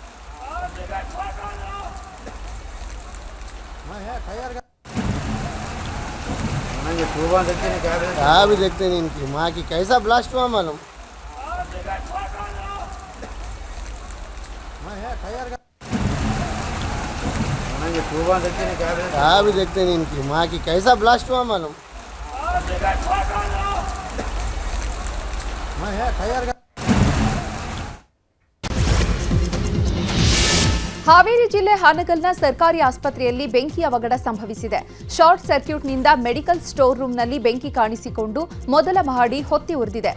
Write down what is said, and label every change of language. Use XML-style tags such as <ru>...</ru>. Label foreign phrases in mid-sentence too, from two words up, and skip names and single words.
<hi>भी देखते नहीं इनकी माँ की कैसा ब्लास्ट हुआ मालूम। भी देखते नहीं इनकी माँ की कैसा ब्लास्ट हुआ मालूम।</hi> <kn>ಹಾವೇರಿ ಜಿಲ್ಲೆ ಹಾನಗಲ್ನ ಸರ್ಕಾರಿ ಆಸ್ಪತ್ರೆಯಲ್ಲಿ ಬೆಂಕಿ ಅವಘಡ ಸಂಭವಿಸಿದೆ. ಶಾರ್ಟ್ ಸರ್ಕ್ಯೂಟ್ನಿಂದ</kn> <en>medical store</en> <kn>ರೂಮ್ನಲ್ಲಿ ಬೆಂಕಿ ಕಾಣಿಸಿಕೊಂಡು ಮೊದಲ ಮಹಡಿ ಹೊತ್ತಿ ಉರಿದಿದೆ.</kn>